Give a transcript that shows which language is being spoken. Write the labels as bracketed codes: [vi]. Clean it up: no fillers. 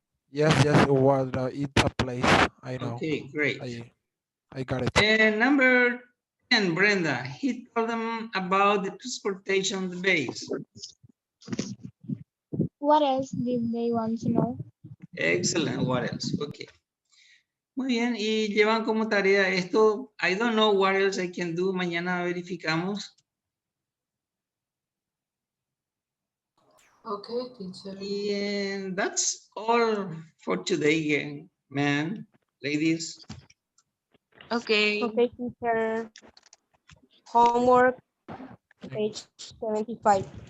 [en] Yes. What? It's a place. I know. Okay, great. I got it. And number 10, Brenda. He told them about the transportation base. What else did they want to know? Excellent. What else? Okay. [es] Muy bien. Y llevan como tarea esto. [en] I don't know what else I can do. [es] Mañana verificamos. [en] Okay, teacher. And that's all for today, man, ladies. Okay. Okay, teacher. Homework, page 75.